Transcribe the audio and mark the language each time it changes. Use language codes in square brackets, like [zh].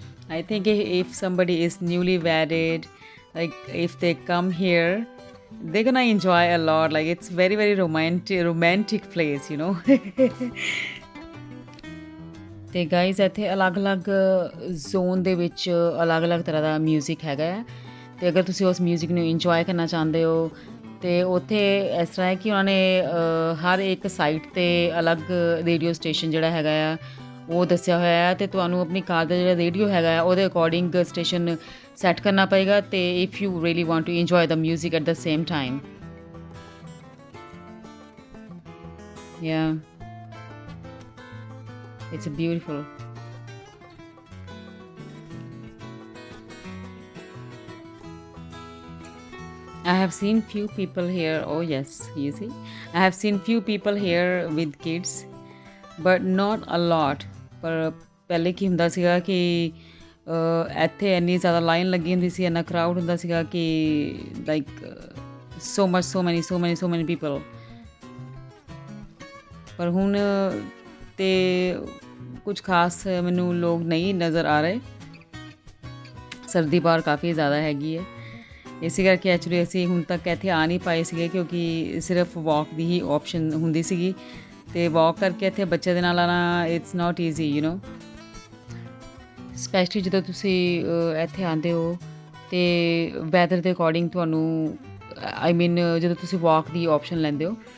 [en] I think if somebody is newly wedded, like if they come here, they're gonna enjoy a lot. Like it's very romantic place, you know. [pa] ਤੇ guys ਇੱਥੇ ਅਲੱਗ-ਅਲੱਗ zone ਦੇ ਵਿੱਚ ਅਲੱਗ-ਅਲੱਗ ਤਰ੍ਹਾਂ ਦਾ music ਹੈਗਾ ਹੈ ਤੇ ਅਗਰ ਤੁਸੀਂ ਉਸ ਮਿਊਜ਼ਿਕ ਨੂੰ ਇੰਜੋਏ ਕਰਨਾ ਚਾਹੁੰਦੇ ਹੋ ਤੇ ਉੱਥੇ ਇਸ ਤਰ੍ਹਾਂ ਹੈ ਕਿ ਉਹਨਾਂ ਨੇ ਹਰ ਇੱਕ ਸਾਈਟ ਤੇ ਅਲੱਗ ਰੇਡੀਓ ਸਟੇਸ਼ਨ ਜਿਹੜਾ ਹੈਗਾ ਆ ਉਹ ਦੱਸਿਆ ਹੋਇਆ ਹੈ ਤੇ ਤੁਹਾਨੂੰ ਆਪਣੀ ਕਾਰ ਦਾ ਜਿਹੜਾ ਰੇਡੀਓ ਹੈਗਾ ਆ ਉਹਦੇ ਅਕੋਰਡਿੰਗ ਸਟੇਸ਼ਨ ਸੈੱਟ ਕਰਨਾ ਪਏਗਾ ਤੇ if you really want to enjoy the music at the same time ਯਾ it's beautiful. [en] I have seen few people here. Oh yes, you see, I have seen few people here with kids, but not a lot. [pa] ਪਰ ਪਹਿਲੇ ਕੀ ਹੁੰਦਾ ਸੀਗਾ ਕਿ ਇੱਥੇ ਇੰਨੀ ਜ਼ਿਆਦਾ line ਲੱਗੀ ਹੁੰਦੀ ਸੀ, ਇੰਨਾ ਕਰਾਊਡ ਹੁੰਦਾ ਸੀਗਾ ਕਿ ਲਾਈਕ so many people. ਪਰ ਹੁਣ ਤੇ ਕੁਝ ਖਾਸ ਮੈਨੂੰ ਲੋਕ ਨਹੀਂ ਨਜ਼ਰ ਆ ਰਹੇ ਸਰਦੀ ਬਾਹਰ ਕਾਫੀ ਜ਼ਿਆਦਾ ਹੈਗੀ ਹੈ ਇਸੇ ਕਰਕੇ ਐਕਚੁਅਲੀ ਅਸੀਂ ਹੁਣ ਤੱਕ ਇੱਥੇ ਆ ਨਹੀਂ ਪਾਏ ਸੀਗੇ ਕਿਉਂਕਿ ਸਿਰਫ ਵਾਕ ਦੀ ਹੀ ਆਪਸ਼ਨ ਹੁੰਦੀ ਸੀਗੀ ਤੇ ਵਾਕ ਕਰਕੇ ਇੱਥੇ ਬੱਚੇ ਦੇ ਨਾਲ ਆਉਣਾ it's not easy you know specially ਜਦੋਂ ਤੁਸੀਂ ਇੱਥੇ ਆਉਂਦੇ ਹੋ ਤੇ ਵੈਦਰ ਦੇ ਅਕੋਰਡਿੰਗ ਤੁਹਾਨੂੰ ਆਈ ਮੀਨ ਜਦੋਂ ਤੁਸੀਂ ਵਾਕ ਦੀ ਆਪਸ਼ਨ ਲੈਂਦੇ ਹੋ